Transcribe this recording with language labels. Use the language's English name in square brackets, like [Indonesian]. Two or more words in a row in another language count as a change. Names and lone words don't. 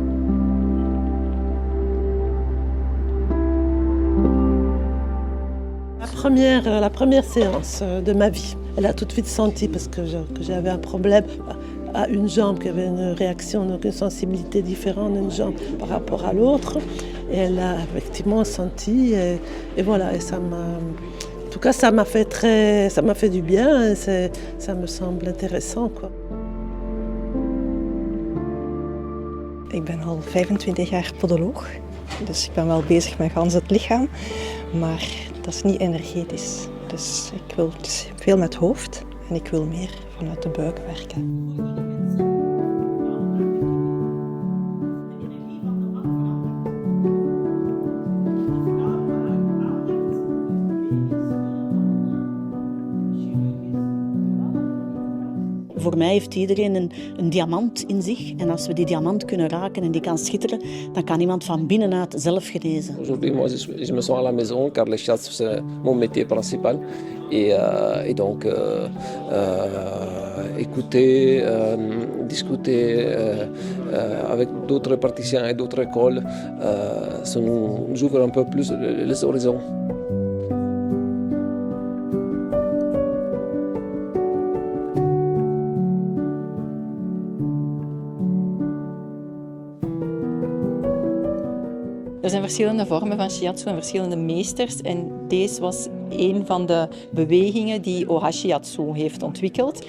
[French] La première séance de ma vie, elle a tout de suite senti parce que j'avais un problème à une jambe, qui avait une réaction, donc une sensibilité différente d'une jambe par rapport à l'autre. Et elle a effectivement senti et voilà, et ça m'a... En tout cas, ça m'a fait du bien et ça me semble intéressant, quoi. [Dutch] Ik ben al 25 jaar podoloog, dus ik ben wel bezig met gans het lichaam, maar dat is niet energetisch. Dus ik wil veel met het hoofd en ik wil meer vanuit de buik werken. Voor mij heeft iedereen een diamant in zich. En als we die diamant kunnen raken en die kan schitteren, dan kan iemand van binnenuit zelf genezen. [French] Aujourd'hui, moi, je me sens à la maison car les chasses, c'est mon métier principal. Et donc, écouter, discuter avec d'autres praticiens et d'autres écoles, ça nous ouvre un peu plus les horizons. [Dutch] Er zijn verschillende vormen van shiatsu en verschillende meesters. En deze was een van de bewegingen die Ohashi Shiatsu heeft ontwikkeld.